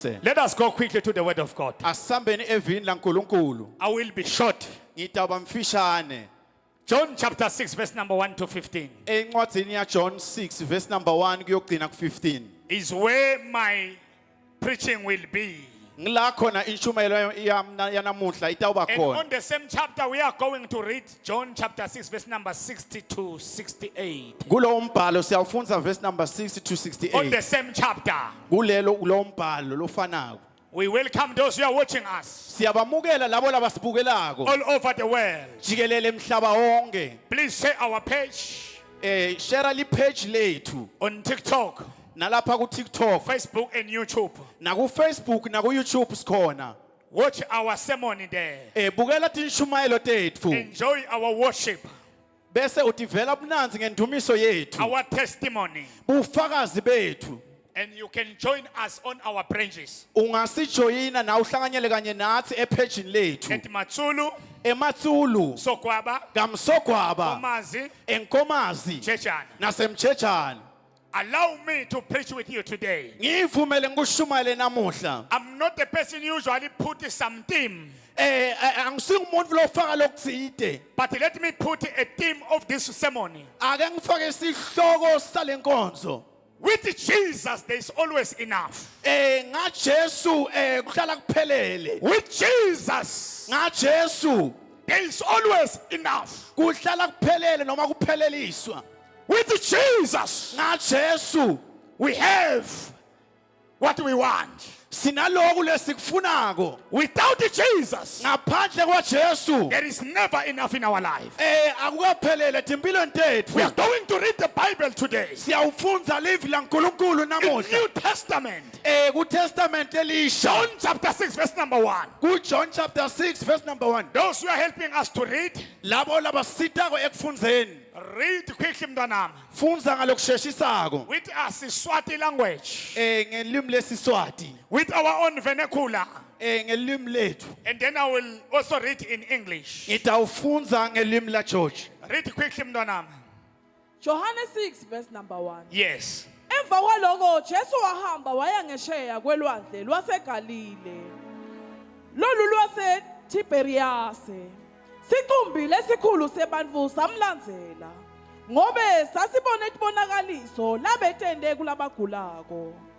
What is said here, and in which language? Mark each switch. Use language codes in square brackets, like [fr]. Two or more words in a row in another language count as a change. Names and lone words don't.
[en] Let us go quickly to the word of God. [ss] Asambeni evini laNkulunkulu. [en] I will be short. [ss] Ngitaba mfishane. [en] John chapter 6 verse number 1 to 15 [ss] Encwadini ya John 6 [en] verse number 1 [ss] kuyogcina ku15. [en] is where my preaching will be. [ss] Ngila khona inshumayelo yanamuhla itawuba [en] And [ss] khona. [en] on the same chapter we are going to read John chapter 6 verse number 60 to 68. [ss] Kulo umbhalo siyawufunza [en] verse number 60 to On 68. the same chapter, [ss] Kulelo umbhalo lofanako. [en] we welcome those who are watching us [ss] Siyabamukela labo labasibukelako. [en] all over the world. [ss] Jikelele mhlaba wonke. [en] Please share our page [ss] Share li page lethu [en] on TikTok, [ss] nalapha ku TikTok [en] Facebook and YouTube. [ss] na ku Facebook na ku YouTube sikhona. [en] Watch our sermon there. [ss] Bukela tinshumayelo tethu [en] Enjoy our worship, [ss] bese udevelop nanzi ngendumiso yethu. [en] our testimony. [ss] Bufakazi bethu. [en] And you can join us on our branches [ss] Ungasijoyina na uhlanganyele kanye nathi epage lethu. [en] at Matsulu, [ss] Ematsulu, [en] Sokwaba, [ss] Kamsogwaba, [en] Omazi, [ss] Enkomazi, [en] Chechan. [ss] nasemchechana. [en] Allow me to preach with you today. [ss] Ngivumele ngikushumayele namuhla. [en] I'm not the person usually put some theme, [ss] Angisumuntu lofaka lokutsite. [en] but let me put a theme of this sermon. [ss] Ake ngifake isihloko salenkonzo. [en] With Jesus, there is always enough. [ss] NgaJesu kuhlala kuphelele. [en] With Jesus, [ss] NgaJesu [en] there is always enough. [ss] kuhlala kuphelele noma kupheleliswa. [en] With Jesus, [ss] NgaJesu [en] we have what we want. [ss] sinaloku lesikufunako. [en] Without Jesus, [ss] Ngaphandle kwaJesu [en] there is never enough in our life. [ss] akukaphelele timpilweni tethu. [en] We are going to read the Bible today. [ss] Siyawufunza livi laNkulunkulu [en] In [ss] namuhla. [en] New Testament, [ss] Ku Testament elisha. [en] John chapter 6 verse number 1. Ku John chapter 6 verse number 1. Those who are helping us to read, [ss] Labo labasitako ekufunzeni. [en] read quickly mntanami. [ss] Funza ngalokusheshisako. [en] With us Swati language, [ss] Ngelimi lesiswati. [en] with our own vernacular. [ss] Ngelimi lethu. [en] And then I will also read in English. [ss] Ngitawufunza ngelimi la George. [en] Read quickly mntanami. Johannes 6 verse number 1. Yes. [ss] Emva kwaloko Jesu wahamba waya ngesheya kwelwandle lwaseGalile. Lolu lwase Tiberiyase. Sicumbi lesikhulu sebantfu samlandzela. Ngobe sasibone isibonakaliso labetende kulabagulako.